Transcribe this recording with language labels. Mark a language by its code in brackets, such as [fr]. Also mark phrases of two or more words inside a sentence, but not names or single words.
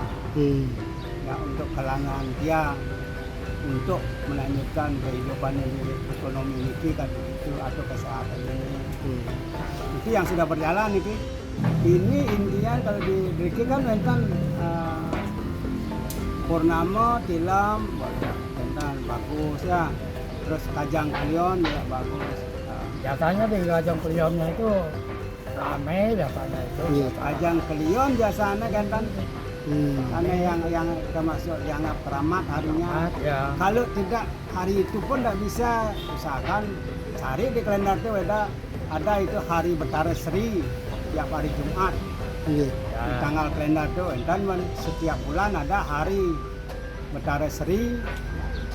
[id] Ya, untuk kalangan dia, untuk melanjutkan kehidupan ekonomi ini kan itu atau kesehatan ini. Itu yang sudah berjalan itu. Ini intinya kalau di Riki kan tentang purnama, tilam, tentang bagus ya. Terus kajang klion juga bagus. Biasanya di Kajang Klionnya itu ramai biasanya itu. Kajang klion biasanya kan karena yang termasuk dianggap keramat harinya. Ya. Kalau tidak hari itu pun tidak bisa, usahakan cari di kalender itu ada itu hari Betara Sri tiap hari Jumat. Di tanggal kalender itu dan setiap bulan ada hari Betara Sri.